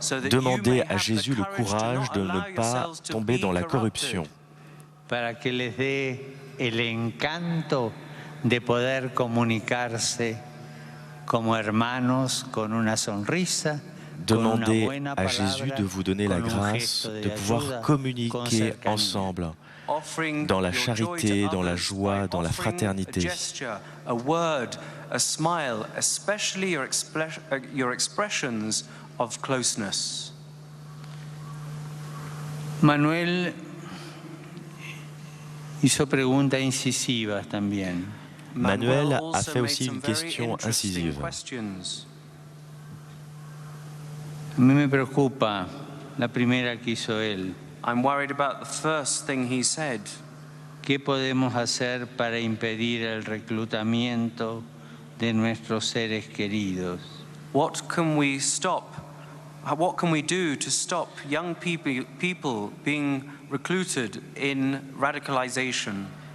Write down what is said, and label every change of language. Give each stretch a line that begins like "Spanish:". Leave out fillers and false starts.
French: Demandez à Jésus le courage de ne pas tomber dans la corruption.
Spanish: Para que les dé el encanto de poder comunicarse como hermanos con una sonrisa.
French: Demandez à Jésus de vous donner la grâce de pouvoir communiquer ensemble dans la charité, dans la joie, dans la fraternité.
English: A word, a smile, especially your expressions of closeness.
Spanish: Manuel hizo preguntas incisivas también.
French: Manuel a fait aussi une question incisive.
Spanish: A mí me preocupa la primera que hizo él.
English: I'm worried about the first thing he said.
Spanish: ¿Qué podemos hacer para impedir el reclutamiento de nuestros seres queridos?
English: What can we stop? What can we do to stop young people being recruited in radicalization?